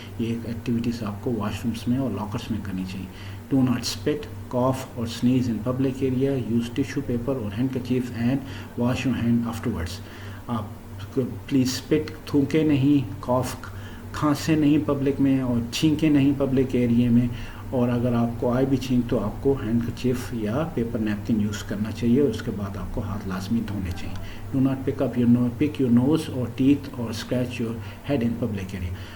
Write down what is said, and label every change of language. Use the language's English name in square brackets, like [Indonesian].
[Urdu] یہ ایکٹیویٹیز آپ کو واش رومس میں اور لاکرس میں کرنی چاہیے. [English] Do not spit, cough or sneeze in public area. Use tissue paper or handkerchief and wash your hand afterwards. [Urdu] آپ پلیز اسپٹ تھوکے نہیں، کاف کھانسے نہیں پبلک میں، اور چھینکے نہیں پبلک ایریا میں. اور اگر آپ کو آئے بھی چھینک تو آپ کو ہینڈ کرچیف یا پیپر نیپکن یوز کرنا چاہیے، اس کے بعد آپ کو ہاتھ لازمی دھونے چاہیے. [English] Do not pick your nose اور teeth اور scratch your head in public area.